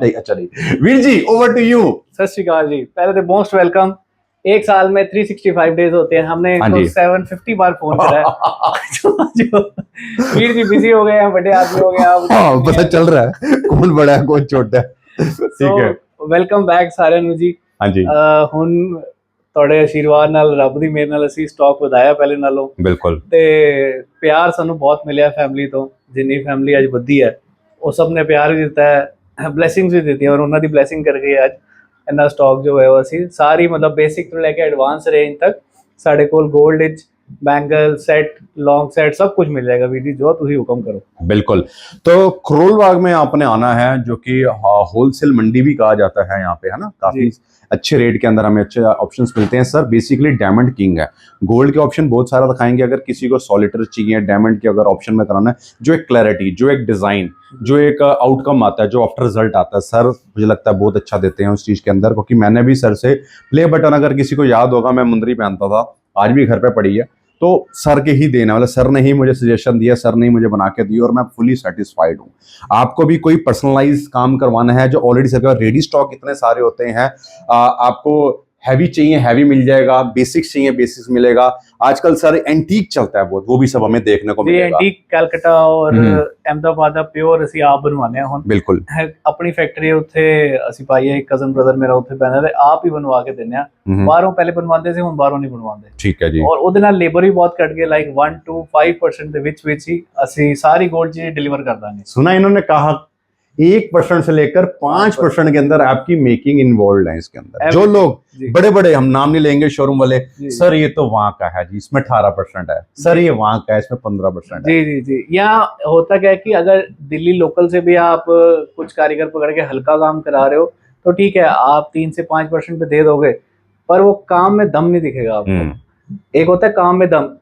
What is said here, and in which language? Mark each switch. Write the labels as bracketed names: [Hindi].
[Hindi] नहीं अच्छा नहीं। Veer ji over to you. सत श्री अकाल जी, पहले तो मोस्ट वेलकम। 1 साल में 365 डेज होते हैं, हमने इनको 750 बार फोन करा है। जो वीर जी बिजी हो गए हैं, बड़े आदमी हो गए आप। हाँ, पता चल रहा है कौन बड़ा है कौन छोटा है। ठीक है, [Punjabi] वेलकम बैक सारे नु जी। हाँ जी, हुन ਤੁਹਾਡੇ ਆਸ਼ੀਰਵਾਦ ਨਾਲ, ਰੱਬ ਦੀ ਮਿਹਰ ਨਾਲ ਅਸੀਂ ਸਟਾਕ ਵਧਾਇਆ ਪਹਿਲੇ ਨਾਲੋਂ। ਬਿਲਕੁਲ। ਤੇ ਪਿਆਰ ਸਾਨੂੰ ਬਹੁਤ ਮਿਲਿਆ ਫੈਮਿਲੀ ਤੋਂ, ਜਿੰਨੀ ਫੈਮਿਲੀ ਅੱਜ ਵੱਧੀ ਹੈ ਉਹ ਸਭ ਨੇ ਪਿਆਰ ਵੀ ਦਿੱਤਾ ਹੈ, ਬਲੇਸਿੰਗਸ ਵੀ ਦਿੱਤੀਆਂ ਔਰ ਉਹਨਾਂ ਦੀ ਬਲੇਸਿੰਗ ਕਰਕੇ ਅੱਜ ਇੰਨਾ ਸਟਾਕ ਜੋ ਹੈ ਉਹ ਅਸੀਂ ਸਾਰੀ मतलब बेसिक ਤੋਂ ਲੈ ਕੇ एडवांस रेंज तक ਸਾਡੇ ਕੋਲ गोल्ड ਵਿੱਚ बैंगल सेट, लॉन्ग सेट [Hindi] सब कुछ मिल जाएगा। वीर जी जो तुम हुक्म करो। बिल्कुल। तो करोल बाग में आपने आना है, जो कि होलसेल मंडी भी कहा जाता है यहाँ पे, है ना। काफी अच्छे रेट के अंदर हमें अच्छे ऑप्शंस मिलते हैं। सर बेसिकली डायमंड किंग है, गोल्ड के ऑप्शन बहुत सारा दिखाएंगे। अगर किसी को सॉलिटर चाहिए डायमंड के अगर ऑप्शन में कराना है, जो एक क्लैरिटी, जो एक डिजाइन, जो एक आउटकम आता है, जो आफ्टर रिजल्ट आता है, सर मुझे लगता है बहुत अच्छा देते हैं उस चीज के अंदर। क्योंकि मैंने भी सर से प्ले बटन, अगर किसी को याद होगा, मैं मुंदरी पहनता था, आज भी घर पे पड़ी है, तो सर के ही देना, मतलब सर ने ही मुझे सजेशन दिया, सर ने ही मुझे बना के दी और मैं फुली सेटिस्फाइड हूँ। आपको भी कोई पर्सनलाइज काम करवाना है, जो ऑलरेडी सर रेडी स्टॉक इतने सारे होते हैं, आपको हैवी चाहिए हैवी मिल जाएगा, बेसिक्स चाहिए बेसिक्स मिलेगा। आजकल सर एंटीक चलता है बहुत, वो भी सब हमें देखने को मिलेगा। एंटीक कैलकाटा और अहमदाबाद [Punjabi] ਦਾ ਪਿਓਰ ਅਸੀਂ ਆਪ ਬਣਵਾਉਂਦੇ ਹਾਂ। ਹੁਣ ਬਿਲਕੁਲ ਆਪਣੀ ਫੈਕਟਰੀ ਉੱਥੇ ਅਸੀਂ ਪਾਈ ਹੈ, ਇੱਕ ਕਜ਼ਨ ਬ੍ਰਦਰ ਮੇਰਾ ਉੱਥੇ ਪੈਂਦਾ ਤੇ ਆਪ ਹੀ ਬਣਵਾ ਕੇ ਦਿੰਦੇ ਆ। ਬਾਹਰੋਂ ਪਹਿਲੇ ਬਣਵਾਉਂਦੇ ਸੀ, ਹੁਣ ਬਾਹਰੋਂ ਨਹੀਂ ਬਣਵਾਉਂਦੇ। ਠੀਕ ਹੈ ਜੀ। ਔਰ ਉਹਦੇ ਨਾਲ ਲੇਬਰ ਵੀ ਬਹੁਤ ਘਟ ਗਈ, ਲਾਈਕ 1 to 5% ਦੇ ਵਿੱਚ ਹੀ ਅਸੀਂ ਸਾਰੀ ਗੋਲਡ ਚੀਜ਼ [Hindi] डिलीवर कर देंगे। सुना इन्होंने कहा 1% से लेकर 5% के अंदर आपकी मेकिंग इन्वॉल्व है इसके अंदर। जो लोग बड़े बड़े, हम नाम नहीं लेंगे, शोरूम वाले, सर ये तो वहां का है जी, इसमें 18% है, सर ये वहां का है, इसमें 15% है। जी जी जी। यहाँ होता क्या है कि अगर दिल्ली लोकल से भी आप कुछ कारीगर पकड़ के हल्का काम करा रहे हो तो ठीक है, आप 3 से 5% पे दे दोगे, पर वो काम में दम नहीं दिखेगा आपको। एक होता है काम में दम।